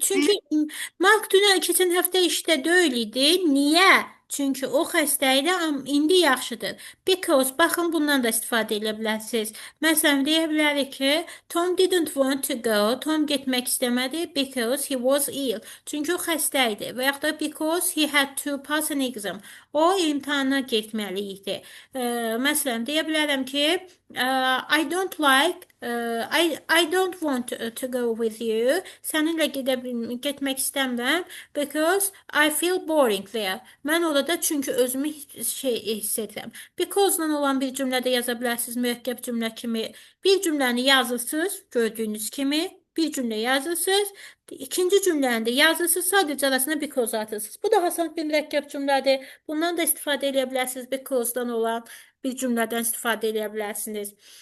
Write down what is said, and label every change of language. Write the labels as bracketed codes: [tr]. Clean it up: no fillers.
[az] Çünki Mark dünən keçən həftə işdə deyil idi. Niyə? Çünki o xəstə idi, amma indi yaxşıdır. Because, baxın bundan da istifadə edə bilərsiniz. Məsələn, deyə bilərik ki, [en] Tom didn't want to go. Tom [az] getmək istəmədi [en] because he was ill. [az] Çünki o xəstə idi. Və yaxud da [en] because he had to pass an exam. [az] O imtahana getməli idi. Məsələn, deyə bilərəm ki, [en] I don't like, I don't want to go with you. [az] Səninlə getmək istəmirəm [en] because I feel boring there. [az] Mən orada çünki özümü hiss edirəm. Because-la olan bir cümlədə yaza bilərsiniz mürəkkəb cümlə kimi. Bir cümləni yazırsınız, gördüyünüz kimi. Bir cümlə yazırsınız. İkinci cümləni də yazırsınız, sadəcə arasına because atırsınız. Bu da asan bir mürəkkəb cümlədir. Bundan da istifadə edə bilərsiniz. Because-dan olan bir cümlədən istifadə edə bilərsiniz.